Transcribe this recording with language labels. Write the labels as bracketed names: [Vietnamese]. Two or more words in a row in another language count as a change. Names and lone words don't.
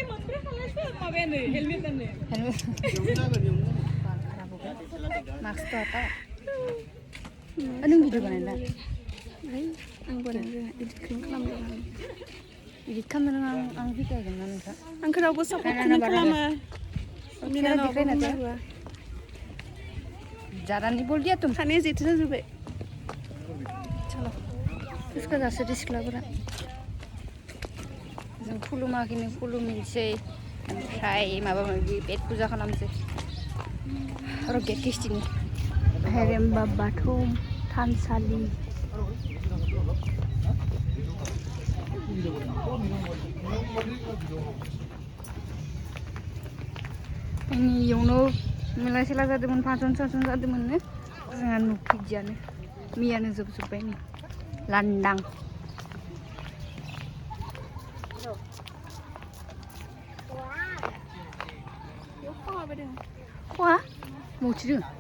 [Hindi] मास्क तो आता [Bodo] नों भिडिअ बानायला आं बानायनो इडिटखौनो खालामदों इडिट खालामनो आं भिडिअगोन ना नोंथां आंखौ रावबो सापर्टखौनो खालामा [Hindi] ज़्यादा नहीं बोल दिया तुम खाने [Bodo] जेथे जाजोब्बाय [Hindi] चलो इसका [Bodo] जासो सिख्लाफोरा जों खुलुमाखैनो खुलुमनोसै ओमफ्राय माबा माबि पेट फुजा खालामसै आरो गेट टेस्टिनि हेरेम्बा बाथौ थानसालि इयावनो मेला सेला जादोंमोन फांसन सासन जादोंमोननो जोंहा नुफैदियानो मैयानो जोबजोब्बाय नै लांदां वा मथिदों